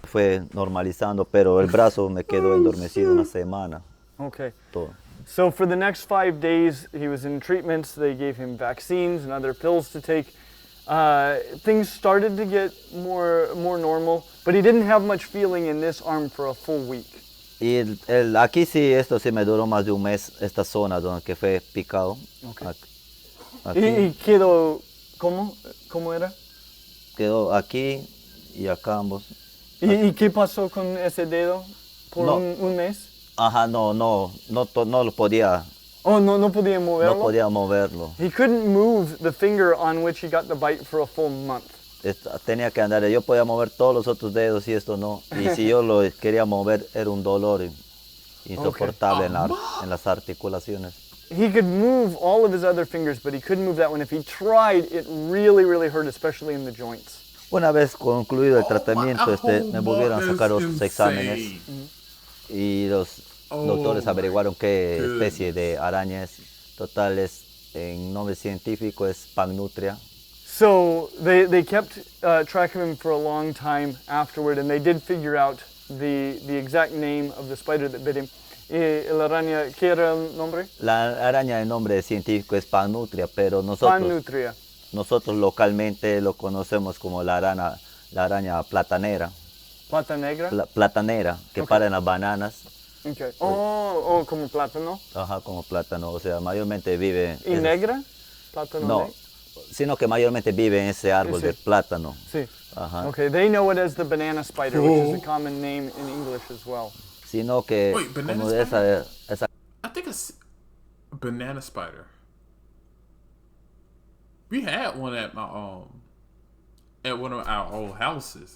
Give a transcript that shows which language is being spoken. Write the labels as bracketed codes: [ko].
[es] Fue normalizando, pero el brazo me quedó endormecido una semana. [en] Okay. [es] Todo. [en] So for the next 5 days, he was in treatments. They gave him vaccines and other pills to take. Things started to get more normal, but he didn't have much feeling in this arm for a full week. [es] Y aquí sí, esto sí me duró más de un mes, esta zona donde que fue picado. [en] Okay. [es] Aquí. Y quedó, ¿cómo era? Quedó aquí y acá ambos. ¿Y qué pasó con ese dedo por No. un mes? Ajá, no lo podía. Oh, no podía moverlo? No podía moverlo. [en] He couldn't move the finger on which he got the bite for a full month. [es] Tenía que andar, yo podía mover todos los otros dedos y esto no. Y si yo lo quería mover era un dolor insoportable en las articulaciones. [en] He could move all of his other fingers, but he couldn't move that one. If he tried, it really, really hurt, especially in the joints. [es] Una vez concluido el tratamiento, me volvieron a sacar otros exámenes y los doctores averiguaron qué especie de araña es. Total, en nombre científico es Pagnutria. [en] So they kept track of him for a long time afterward, and they did figure out the exact name of the spider that bit him. [es] ¿La araña, qué era el nombre? La araña, el nombre científico es Pagnutria, pero nosotros localmente lo conocemos como la araña platanera. ¿Plata negra? Platanera, que para en las bananas. [en] Okay. Oh, [es] como plátano. Ajá, como plátano, o sea, mayormente vive... ¿Y negra? ¿Plátano no, sino que mayormente vive en ese árbol del plátano. Sí. Ajá. [en] Okay, they know it as the banana spider, which is a common name in English as well. [es] Sino que como de esa... [en] I think it's a banana spider. We had one at one of our old houses.